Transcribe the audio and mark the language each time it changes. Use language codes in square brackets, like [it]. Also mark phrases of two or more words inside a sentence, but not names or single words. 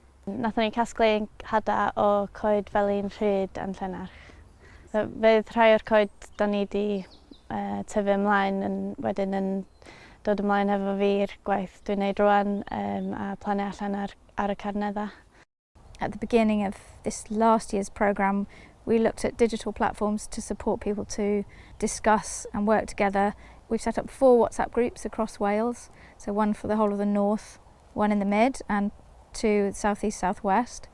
[cy] Nathon ni casglu hada o coed felin rhyd yn Llanarch. Fydd rhai o'r coed da ni wedi tyfu ymlaen wedyn yn dod ymlaen efo fi'r gwaith dwi'n neud rwan a plannu allan ar y carneddau. [en] At the beginning of this last year's programme, we looked at digital platforms to support people to discuss and work together. We've set up 4 WhatsApp groups across Wales, so one for the whole of the north, one in the mid and 2 south east, south west.